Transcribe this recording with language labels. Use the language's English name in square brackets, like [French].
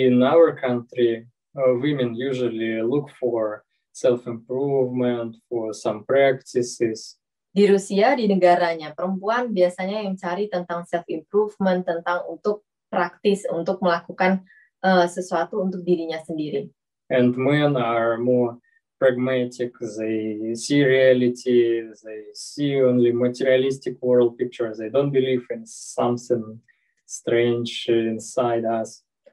[English] In our country, women usually look for self-improvement, for some practices. [Indonesian] Di Rusia, di negaranya, perempuan biasanya yang cari tentang self-improvement, tentang untuk praktis, untuk melakukan sesuatu untuk dirinya sendiri. [English] And men are more pragmatic, they see reality, they see only materialistic world pictures, they don't believe in something strange inside us.